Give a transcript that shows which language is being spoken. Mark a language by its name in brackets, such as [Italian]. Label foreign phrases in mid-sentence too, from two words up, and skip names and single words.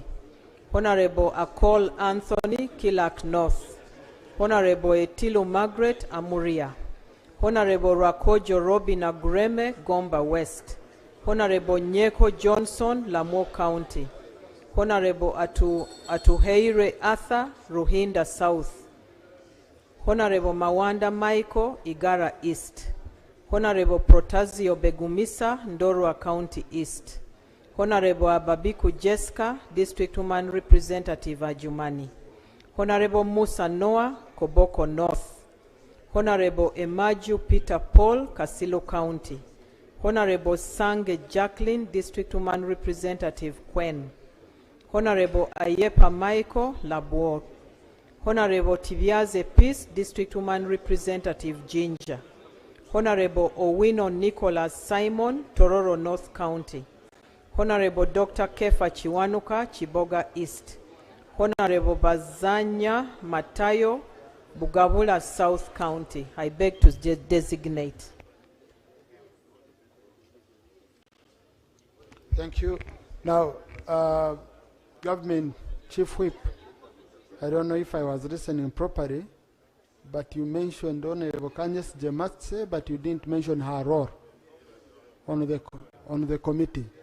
[English] Honorable Akol Anthony, Kilak North. Honorable Etilu Margaret, Amuria. Honorable Rakojo Robin Agureme, Gomba West. Honorable Nyeko Johnson, Lamo County. Honorable Atuheire Arthur, Ruhinda South. Honorable Mawanda Michael, Igara East. Honorable Protazio Begumisa, Ndorwa County East. Honorable Ababiku Jessica, District Woman Representative, Ajumani. Honorable Musa Noah, Koboko North. Honorable Emaju Peter Paul, Kasilo County. Honorable Sange Jacqueline, District Woman Representative, Kwen. Honorable Ayepa Michael, Labuo. Honorable Tiviaze Peace, District Woman Representative, Jinja. Honorable Owino Nicholas Simon, Tororo North County. Honorable Dr. Kefa Chiwanuka, Chiboga East. Honorable Bazanya Matayo, Bugabula South County. I beg to designate. Thank you. Now, Government Chief Whip, I don't know if I was listening properly, but you mentioned Honorable Kanyes Jematse, but you didn't mention her role on the committee.